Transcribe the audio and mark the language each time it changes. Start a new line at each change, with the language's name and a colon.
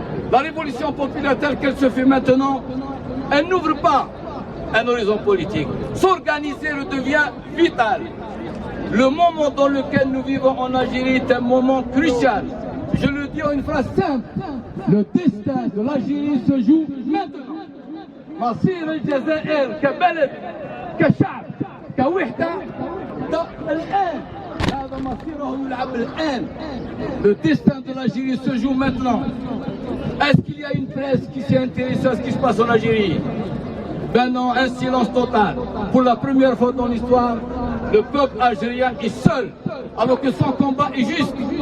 French: La révolution populaire telle qu'elle se fait maintenant, elle n'ouvre pas un horizon politique. S'organiser devient vital. Le moment dans lequel nous vivons en Algérie est un moment crucial. Je le dis en une phrase simple. Le destin de l'Algérie se joue maintenant.
Arabic: مصير الجزائر كبلد كشعب كوحدة الآن. هذا مصيره يلعب الآن.
French: Le destin de l'Algérie se joue maintenant. Est-ce qu'il y a une presse qui s'est intéressée à ce qui se passe en Algérie? Ben non, un silence total. Pour la première fois dans l'histoire, le peuple algérien est seul, alors que son combat est juste.